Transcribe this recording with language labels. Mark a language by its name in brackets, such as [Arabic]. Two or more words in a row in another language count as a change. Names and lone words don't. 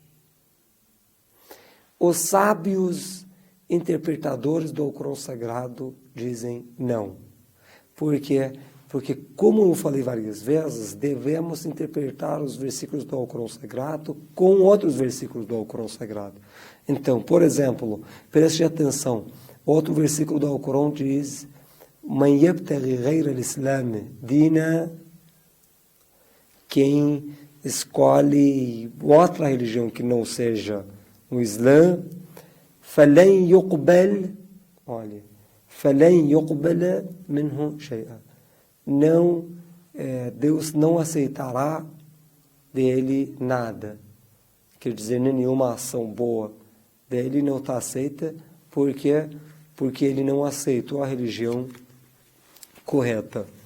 [Portuguese] Os sábios interpretadores do Alcorão Sagrado dizem não. Por quê? Porque, como eu falei várias vezes, devemos interpretar os versículos do Alcorão Sagrado com outros versículos do Alcorão Sagrado. Então, por exemplo, preste atenção, outro versículo do Alcorão diz: [Arabic] من يبتغ غير الإسلام دينا, [Portuguese] quem escolhe outra religião que não seja o Islã, [Arabic] فلن يقبل, [Portuguese] olha, [Arabic] فلن يقبل منه شيئا, [Portuguese] não, Deus não aceitará dele nada, quer dizer, nenhuma ação boa dele não está aceita, porque ele não aceitou a religião correta.